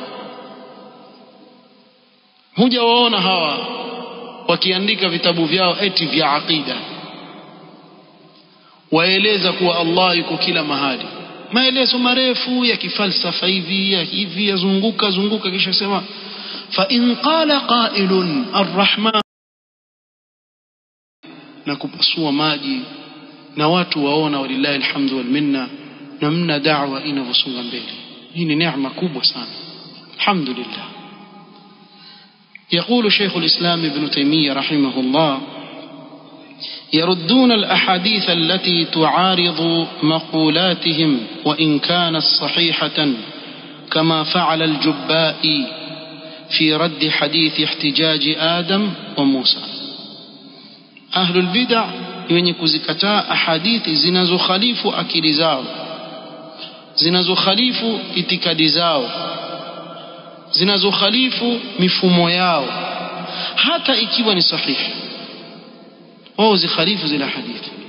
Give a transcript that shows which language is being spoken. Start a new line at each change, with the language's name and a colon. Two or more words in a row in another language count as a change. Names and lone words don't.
Swahili: Huja waona hawa wakiandika vitabu vyao eti vya aqida, waeleza kuwa Allah yuko kila mahali, maelezo marefu ya kifalsafa hivi yazunguka, kisha sema
Arabic: فإن قال قائل الرحمن,
Swahili: na kupasua maji na watu waona,
Arabic: ولله الحمد والمنة,
Swahili: namna da'wa inavyosonga mbele. Hii ni neema kubwa sana, alhamdulillah.
Arabic: يقول شيخ الإسلام ابن تيمية رحمه الله: يردون الأحاديث التي تعارض مقولاتهم وإن كانت صحيحة، كما فعل الجبائي في رد حديث احتجاج آدم وموسى. أهل البدع
Swahili: wenye kuzikataa ahadithi zinazokhalifu akili zao, zinazokhalifu itikadi zao, zinazokhalifu mifumo yao, hata ikiwa ni sahihi, wao zikhalifu zile hadithi,